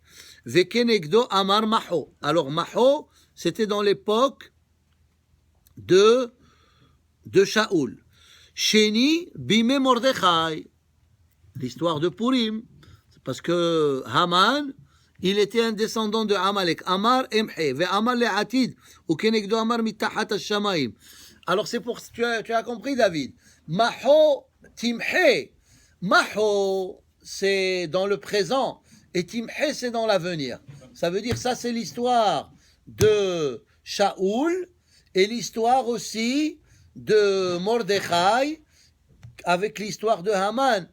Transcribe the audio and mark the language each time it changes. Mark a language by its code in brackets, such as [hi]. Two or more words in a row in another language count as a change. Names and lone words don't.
[he] וכנגדו אמר מחה. [fr] Alors Maho, c'était dans l'époque de Shaoul. [he] שני בימי מרדכי. [fr] L'histoire de Purim. Parce que Haman, il était un descendant de Amalek. [he] אמר אמחה. ואמר לעתיד. וכנגדו אמר מתחת שמים. [fr] Alors c'est pour... Tu as compris, David. [he] מחה תמחה. [fr] Maho, c'est dans le présent. Et Timhe, c'est dans l'avenir. Ça veut dire, ça c'est l'histoire de Shaoul et l'histoire aussi de Mordechai avec l'histoire de Haman.